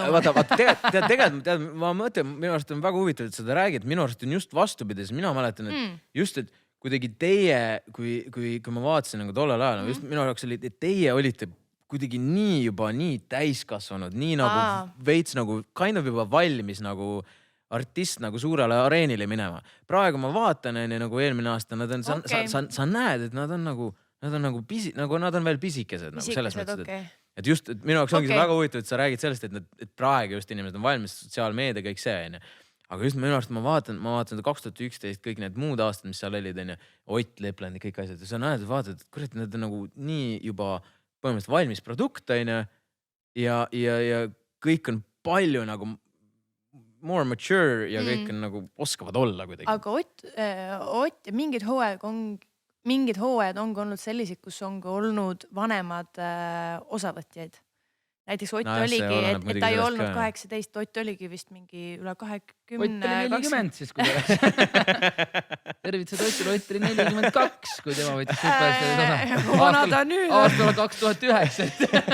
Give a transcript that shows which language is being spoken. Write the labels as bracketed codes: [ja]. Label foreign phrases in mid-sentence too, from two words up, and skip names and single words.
[et] tegelikult, ma mõtlen, minu arust on väga huvitav, et seda räägid, minu arust on just vastupides. Mina mäletan, et just, et kuidagi teie, kui ma vaatasin nagu tollel ajal, just minu jaoks oli, et teie olite kuidagi nii täiskasvanud, nii nagu veits nagu [en] kind of [et] juba valmis nagu artist nagu suurele areenile minema. Praegu ma vaatan, nagu eelmine aasta, nad on, sa näed, et nad on nagu nad on veel pisikesed nagu selles mõttes, et just, et minu jaoks ongi väga huvitav, et sa räägid sellest, et praegu just inimesed on valmis sotsiaalmeedia, kõik see, on. Aga just minu arust ma vaatan 2011, kõik need muud aastad, mis seal olid, on. Ott Lepland ja kõik asjad. Ja sa näed, vaatad, et kurat, need on nagu nii juba põhimõtteliselt valmis produkt, on. Ja kõik on palju nagu [en] more mature [et] ja kõik on nagu oskavad olla kuidagi. Aga Ott ja mingid hooajad ongi olnud sellised, kus ongi olnud vanemad osavõtjaid. Näiteks Ott oligi, et ta ei olnud 18, Ott oligi vist mingi üle 20. Ott oli 40 siis, kui tervitused Otile, Ott oli 42, kui tema võitis Superstaaris aastal 2009.